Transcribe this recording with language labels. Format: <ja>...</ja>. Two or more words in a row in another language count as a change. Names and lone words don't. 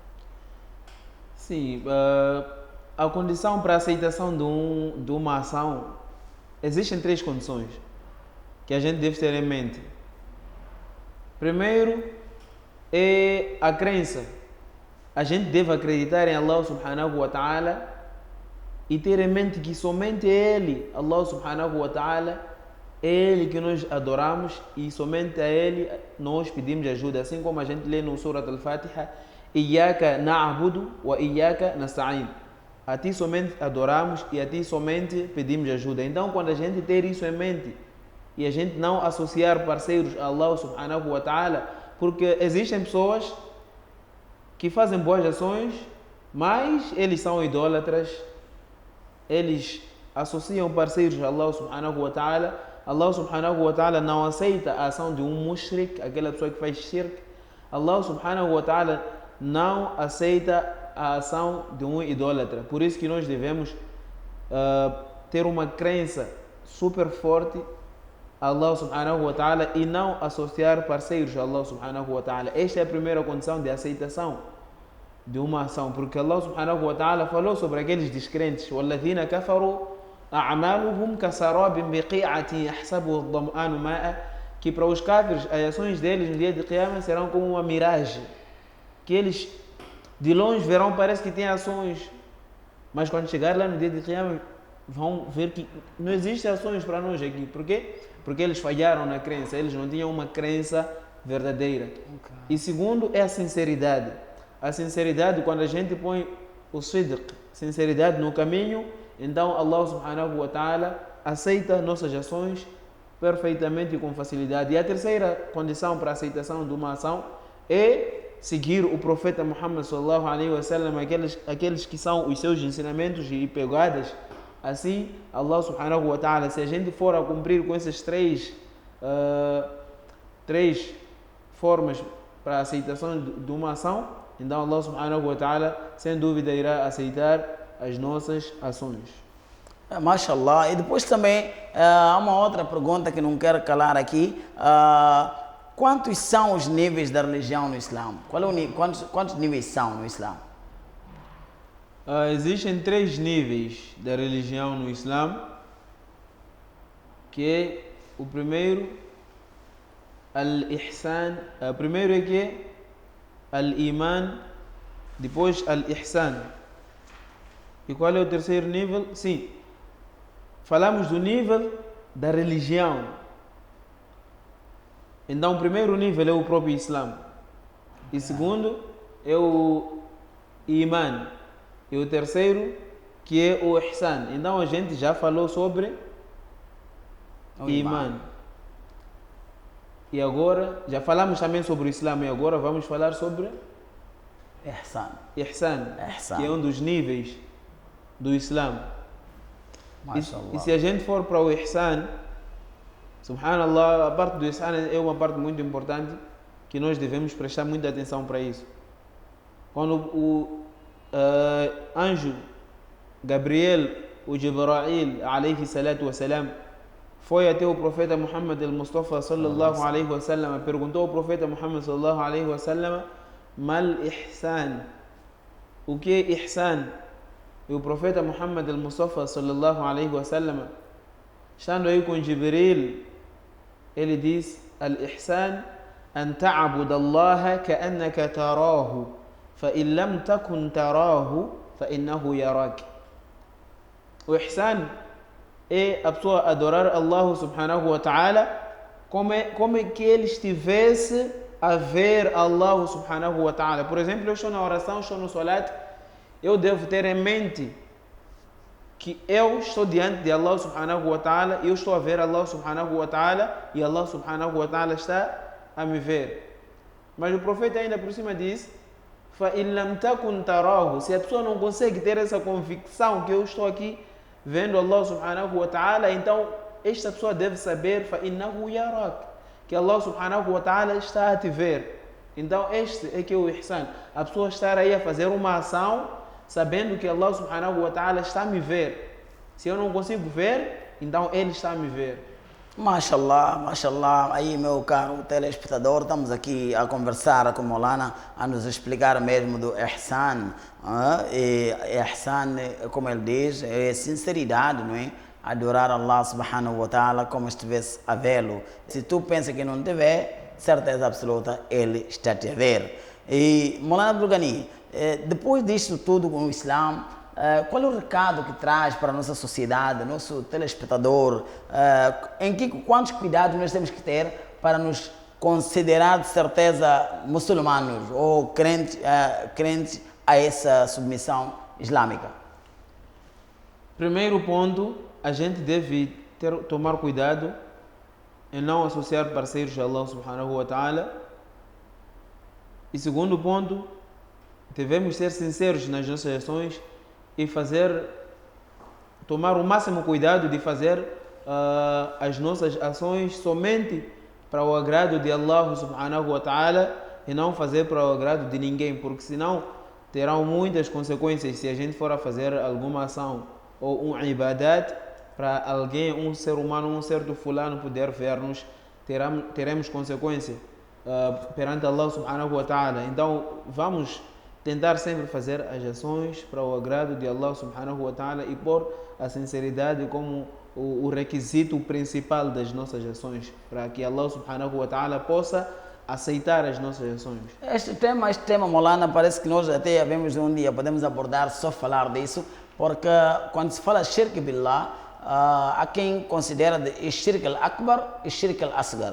<pt>Sim, a condição para a aceitação de uma ação, existem 3 condições que a gente deve ter em mente. Primeiro é a crença. A gente deve acreditar em</pt> <ar>الله سبحانه وتعالى</ar> <pt>e ter em mente que somente Ele,</pt> <ar>الله سبحانه وتعالى,</ar> <pt>é Ele que nós adoramos e somente a Ele nós pedimos ajuda. Assim como a gente lê no Surat al-Fatiha,</pt> <ar>إياك نعبد وإياك نستعين.</ar> <pt>A Ti somente adoramos e a Ti somente pedimos ajuda. Então, quando a gente ter isso em mente e a gente não associar parceiros a</pt> <ar>الله سبحانه وتعالى,</ar> <pt>porque existem pessoas que fazem boas ações, mas eles são idólatras, eles associam parceiros a</pt> <ar>الله سبحانه وتعالى. الله سبحانه وتعالى</ar> <pt>não aceita a ação de um mushrik, aquela pessoa que faz shirk.</pt> <ar>الله سبحانه وتعالى</ar> <pt>não aceita a ação de um idólatra. Por isso que nós devemos ter uma crença super forte a</pt> <ar>الله سبحانه وتعالى</ar> <pt>e não associar parceiros a</pt> <ar>الله سبحانه وتعالى.</ar> <pt>Esta é a primeira condição de aceitação de uma ação, porque</pt> <ar>الله سبحانه وتعالى</ar> <pt>falou sobre aqueles descrentes:</pt> <ar>وَالَّذِينَ كَفَرُوا أَعْمَالُهُمْ كَسَرَابٍ بِقِيعَةٍ يَحْسَبُهُ الظَّمْآنُ مَاءً.</ar> <pt>Que para os cáfiros as ações deles no dia de Qiyamah serão como uma miragem, que eles de longe verão, parece que têm ações, mas quando chegar lá no dia de Qiyamah vão ver que não existem ações para nós aqui. Por quê? Porque eles falharam na crença, eles não tinham uma crença verdadeira. E segundo é a sinceridade. A sinceridade, quando a gente põe o sidq, sinceridade no caminho, então</pt> <ar>الله سبحانه وتعالى</ar> <pt>aceita nossas ações perfeitamente e com facilidade. E a terceira condição para a aceitação de uma ação é seguir o profeta Muhammad</pt> <ar>صلى الله عليه وسلم,</ar> <pt>aqueles que são os seus ensinamentos e pegadas. Assim,</pt> <ar>الله سبحانه وتعالى,</ar> <pt>se a gente for a cumprir com essas três formas para a aceitação de uma ação, então</pt> <ar>الله سبحانه وتعالى</ar> <pt>sem dúvida irá aceitar as nossas ações. Mashallah. E depois também há uma outra pergunta que não quero calar aqui. Quantos são os níveis da religião no Islã? Quantos níveis são no Islã? Existem 3 níveis da religião no Islã, que é o primeiro, al-ihsan. O primeiro é que é al-iman, depois al-ihsan. E qual é o terceiro nível? Sim, falamos do nível da religião. Então o primeiro nível é o próprio Islã, e segundo é o iman, e o terceiro que é o ihsan. Então a gente já falou sobre o iman. E agora já falamos também sobre o Islã, e agora vamos falar sobre ihsan, que é um dos níveis do Islã. E se a gente for para o ihsan, subhanallah, a parte do ihsan é uma parte muito importante que nós devemos prestar muita atenção para isso. Quando o anjo Gabriel, o Jibrail</pt> <ar>عليه الصلاة والسلام,</ar> <pt>foi até o profeta Muhammad al-Mustafa</pt> <ar>صلى الله عليه وسلم,</ar> <pt>perguntou ao profeta Muhammad</pt> <ar>صلى الله عليه وسلم: ما الإحسان,</ar> <pt>o que é ihsan? E o profeta Muhammad al-Mustafa</pt> <ar>صلى الله عليه وسلم,</ar> <pt>estando aí com Jibril, ele diz:</pt> <ar>الإحسان أن تعبد الله كأنك تراه، فإن لم تكن تراه فإنه يراك.</ar> <pt>O ihsan é a pessoa adorar</pt> <ar>الله سبحانه وتعالى</ar> <pt>como é que ele estivesse a ver</pt> <ar>الله سبحانه وتعالى.</ar> <pt>Por exemplo, eu estou na oração, estou no salat, eu devo ter em mente que eu estou diante de</pt> <ar>الله سبحانه وتعالى,</ar> <pt>eu estou a ver</pt> <ar>الله سبحانه وتعالى</ar> <pt>e</pt> <ar>الله سبحانه وتعالى</ar> <pt>está a me ver. Mas o profeta ainda por cima diz:</pt> <ar>فَإِنْ لَمْ تَكُنْ تَرَاهُ.</ar> <pt>Se a pessoa não consegue ter essa convicção que eu estou aqui vendo</pt> <ar>الله سبحانه وتعالى,</ar> <pt>então esta pessoa deve saber</pt> <ar>فَإِنَّهُ يَرَاكَ,</ar> <pt>que</pt> <ar>الله سبحانه وتعالى</ar> <pt>está a te ver. Então este é que é o ihsan. A pessoa estar aí a fazer uma ação sabendo que</pt> <ar>الله سبحانه وتعالى</ar> <pt>está a me ver. Se eu não consigo ver, então Ele está a me ver.</pt> <ar>ما شاء الله، ما شاء الله.</ar> <pt>Aí, meu caro telespectador, estamos aqui a conversar com o Maulana, a nos explicar mesmo do ihsan. E ihsan, como ele diz, é sinceridade, não é? Adorar</pt> <ar>الله سبحانه وتعالى</ar> <pt>como se estivesse a vê-lo. Se tu pensa que não te vê, certeza absoluta, Ele está a te ver. E, Maulana Abdul Ghani, depois disto tudo com o Islã, qual é o recado que traz para a nossa sociedade, nosso telespectador? Quantos cuidados nós temos que ter para nos considerar de certeza muçulmanos ou crentes a essa submissão islâmica? Primeiro ponto, a gente deve tomar cuidado em não associar parceiros a</pt> <ar>الله سبحانه وتعالى.</ar> <pt>E segundo ponto, devemos ser sinceros nas nossas ações e tomar o máximo cuidado de fazer as nossas ações somente para o agrado de</pt> <ar>الله سبحانه وتعالى</ar> <pt>e não fazer para o agrado de ninguém, porque senão terão muitas consequências se a gente for a fazer alguma ação ou um ibadat para alguém, um ser humano, um certo fulano poder ver-nos, teremos consequência perante</pt> <ar>الله سبحانه وتعالى.</ar> <pt>Então vamos tentar sempre fazer as ações para o agrado de</pt> <ar>الله سبحانه وتعالى</ar> <pt>e pôr a sinceridade como o requisito principal das nossas ações, para que</pt> <ar>الله سبحانه وتعالى</ar> <pt>possa aceitar as nossas ações. Este tema, Maulana, parece que nós até havemos um dia, podemos abordar, só falar disso, porque quando se fala</pt> <ar>شرك بالله,</ar> <pt>há quem considera de</pt> <ar>الشرك الأكبر</ar> <pt>e</pt> <ar>الشرك الأصغر.</ar>